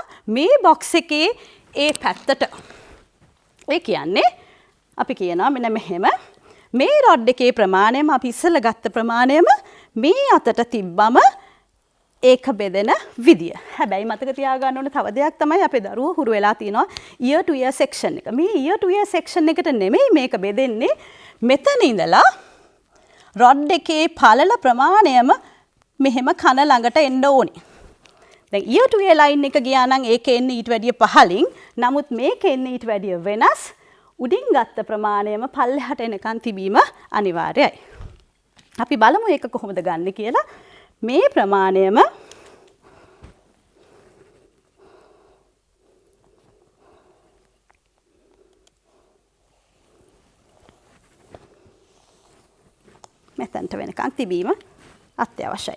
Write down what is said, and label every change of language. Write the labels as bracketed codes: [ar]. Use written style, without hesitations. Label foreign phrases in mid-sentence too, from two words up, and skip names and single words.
[si] මේ බොක්ස් එකේ ඒ පැත්තට ඒ කියන්නේ අපි කියනවා මෙන්න මෙහෙම මේ රොඩ් එකේ ප්‍රමාණයම අපි ඉස්සෙල්ලා ගත්ත ප්‍රමාණයම මේ අතට තිබ්බම ඒක බෙදෙන විදිය. හැබැයි මතක තියාගන්න ඕන තව දෙයක් තමයි අපේ දරුවෝ හුරු වෙලා තියෙනවා [en] ear to ear section [si] එක. මේ [en] ear to ear section [si] එකට නෙමෙයි මේක බෙදෙන්නේ. මෙතන ඉඳලා රොඩ් එකේ පළල ප්‍රමාණයම මෙහෙම කන ළඟට එන්න ඕනේ. දැන් [en] ear to ear line [si] එක ගියා නම් ඒකේ එන්නේ ඊට වැඩිය පහලින්. නමුත් මේකේ එන්නේ ඊට වැඩිය වෙනස්. උඩින් ගත්ත ප්‍රමාණයම පල්ලෙහාට එනකන් තිබීම අනිවාර්යයි. අපි බලමු ඒක කොහොමද ගන්න කියලා. මේ ප්‍රමාණයම මෙතනට වෙනකන් තිබීම අත්‍යවශ්‍යයි.